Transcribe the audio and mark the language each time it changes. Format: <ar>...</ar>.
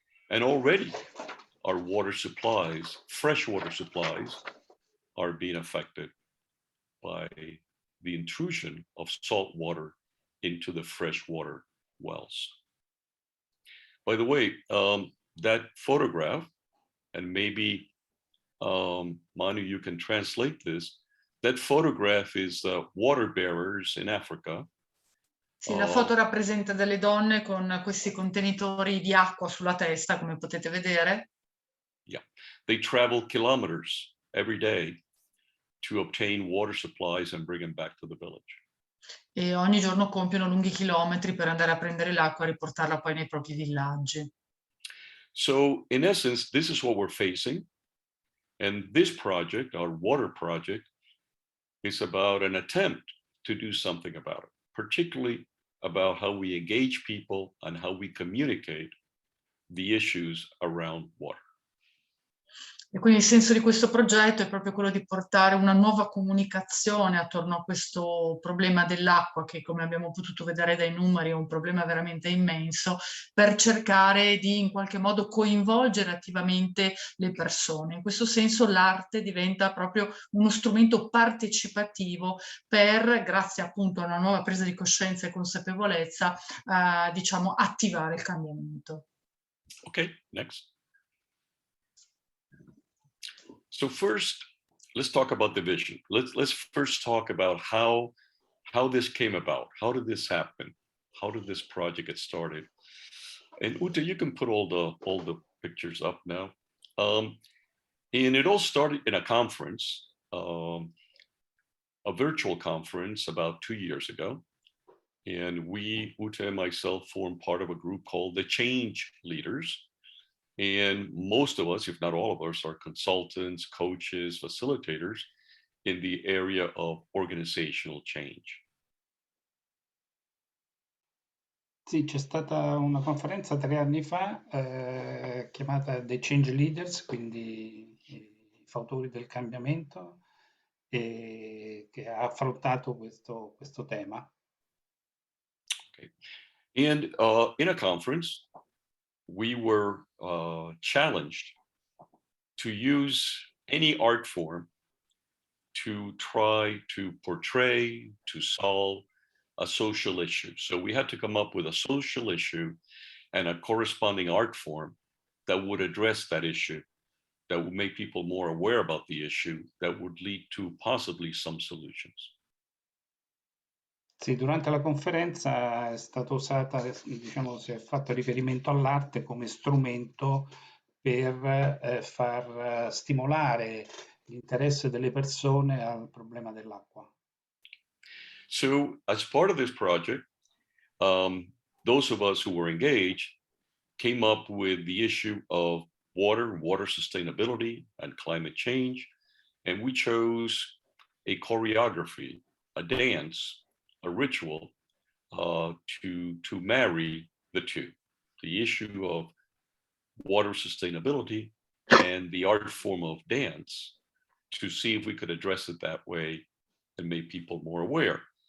<en>And already our water supplies, fresh water supplies, are being affected by the intrusion of salt water into the freshwater wells. By the way, that photograph, and maybe Manu, you can translate this, that photograph is water bearers in Africa.</en> <it>Sì, la foto rappresenta delle donne con questi contenitori di acqua sulla testa, come potete vedere.</it> <en>Yeah, they travel kilometers every day to obtain water supplies and bring them back to the village.</en> <it>E ogni giorno compiono lunghi chilometri per andare a prendere l'acqua e riportarla poi nei propri villaggi.</it> <en>So in essence, this is what we're facing. And this project, our water project, is about an attempt to do something about it, particularly about how we engage people and how we communicate the issues around water.</en> <it>E quindi il senso di questo progetto è proprio quello di portare una nuova comunicazione attorno a questo problema dell'acqua, che come abbiamo potuto vedere dai numeri è un problema veramente immenso, per cercare di in qualche modo coinvolgere attivamente le persone. In questo senso l'arte diventa proprio uno strumento partecipativo per, grazie appunto a una nuova presa di coscienza e consapevolezza, diciamo, attivare il cambiamento.</it> <en>Okay, next. So first, let's talk about the vision. Let's first talk about how this came about. How did this happen? How did this project get started? And Uta, you can put all the pictures up now. And it all started in a conference, a virtual conference about 2 years ago. And we, Uta and myself, formed part of a group called the Change Leaders. And most of us, if not all of us, are consultants, coaches, facilitators in the area of organizational change.</en> <it>Sì, c'è stata una conferenza 3 anni fa chiamata The Change Leaders, quindi i fautori del cambiamento, che ha affrontato questo tema.</it> <en>Okay. And in a conference, we were challenged to use any art form to try to portray, to solve a social issue. So we had to come up with a social issue and a corresponding art form that would address that issue, that would make people more aware about the issue, that would lead to possibly some solutions.</en> <it>Sì, durante la conferenza è stata usata, diciamo, si è fatto riferimento all'arte come strumento per far stimolare l'interesse delle persone al problema dell'acqua.</it> <en>So as part of this project, those of us who were engaged came up with the issue of water sustainability and climate change. And we chose a choreography, a dance, a ritual to marry the two, the issue of water sustainability and the art form of dance, to see if we could address it that way and make people more aware.</en>